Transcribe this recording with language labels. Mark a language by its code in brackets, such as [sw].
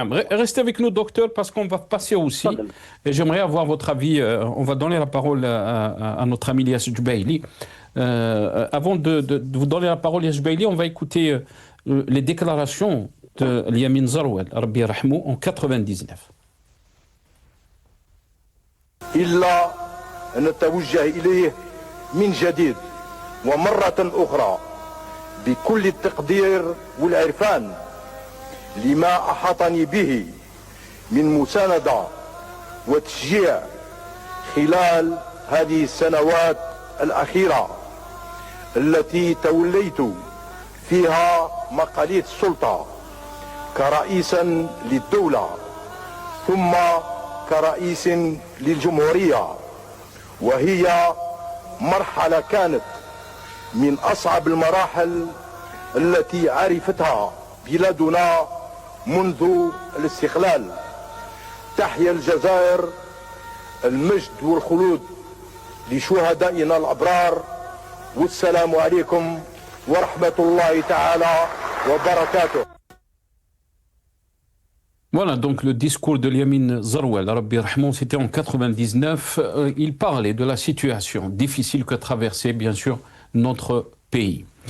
[fr] Restez avec nous, docteur, parce qu'on va passer aussi. Et j'aimerais avoir votre avis. On va donner la parole à notre ami Lias Djoubaili. Avant de vous donner la parole, Lias Djoubaili, on va écouter les déclarations de Yamin Zarouel, Rabbi Rahmou, en 99. [ar] إلا أن نتوجه إليه من جديد ومرة أخرى بكل التقدير والعرفان لما أحاطني به من مساندة وتشجيع خلال هذه السنوات الأخيرة التي توليت فيها مقاليد السلطة كرئيسا للدولة ثم كرئيس للجمهورية، وهي مرحلة كانت من أصعب المراحل التي عرفتها بلادنا منذ الاستقلال. تحيا الجزائر، المجد والخلود لشهدائنا الأبرار، والسلام عليكم ورحمة الله تعالى وبركاته. [fr] Voilà donc le discours de Yamin Zarouel, Rabbi Rahmou, c'était en 99. Il parlait de la situation difficile que traversait bien sûr notre pays.